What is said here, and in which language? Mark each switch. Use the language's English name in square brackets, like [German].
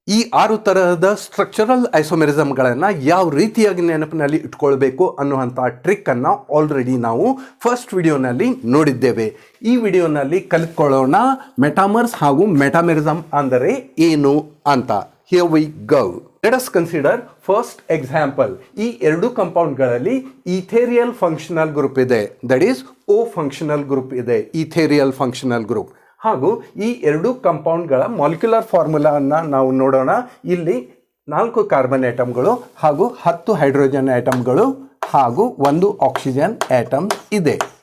[Kannada] ಈ 6 ತರಹದ ಸ್ಟ್ರಕ್ಚರಲ್ ಐಸೋಮೆರಿಸಮ್ಗಳನ್ನು ಯಾವ ರೀತಿಯಾಗಿ ನೆನಪಿನಲ್ಲಿ ಇಟ್ಕೊಳ್ಬೇಕು ಅನ್ನುವಂಥ ಟ್ರಿಕ್ಕನ್ನು ಆಲ್ರೆಡಿ ನಾವು ಫಸ್ಟ್ ವಿಡಿಯೋನಲ್ಲಿ ನೋಡಿದ್ದೇವೆ. ಈ ವಿಡಿಯೋನಲ್ಲಿ ಕಲಿತ್ಕೊಳ್ಳೋಣ ಮೆಟಾಮರ್ಸ್ ಹಾಗೂ ಮೆಟಾಮೆರಿಸಮ್ ಅಂದರೆ ಏನು ಅಂತ. [English] Here we go. Let us consider first example. [Kannada] ಈ ಎರಡು ಕಂಪೌಂಡ್ಗಳಲ್ಲಿ ಈಥೇರಿಯಲ್ ಫಂಕ್ಷನಲ್ ಗ್ರೂಪ್ ಇದೆ, that is O functional group ಇದೆ, ಈಥೇರಿಯಲ್ ಫಂಕ್ಷನಲ್ ಗ್ರೂಪ್. ಹಾಗೂ ಈ ಎರಡು ಕಂಪೌಂಡ್ಗಳ ಮಾಲಿಕ್ಯುಲರ್ ಫಾರ್ಮುಲಾವನ್ನು ನಾವು ನೋಡೋಣ. ಇಲ್ಲಿ 4 ಕಾರ್ಬನ್ ಆಟಮ್ಗಳು ಹಾಗೂ 10 ಹೈಡ್ರೋಜನ್ ಆಟಮ್ಗಳು ಹಾಗೂ 1 ಆಕ್ಸಿಜನ್ ಆಟಮ್ ಇದೆ.